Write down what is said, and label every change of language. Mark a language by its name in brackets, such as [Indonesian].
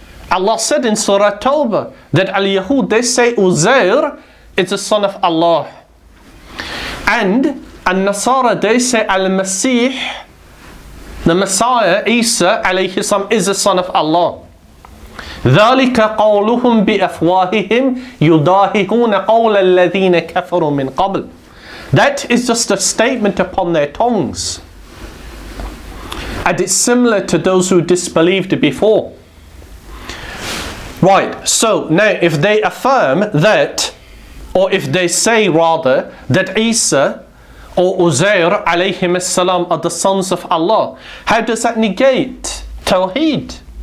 [English] Allah said in Surah Tawbah that al-Yahud, they say Uzair is the son of Allah, and al-Nasara, they say al-Masih, the Messiah Isa alayhi salam, is the son of Allah. [Arabic] ذلك قولهم بأفواههم يضاهئون قول الذين كفروا من قبل. [English] That is just a statement upon their tongues, and it's similar to those who disbelieved before. Right, so now if they affirm that, or if they say rather that Isa or Uzair alayhim salam are the sons of Allah, how does that negate Tawheed?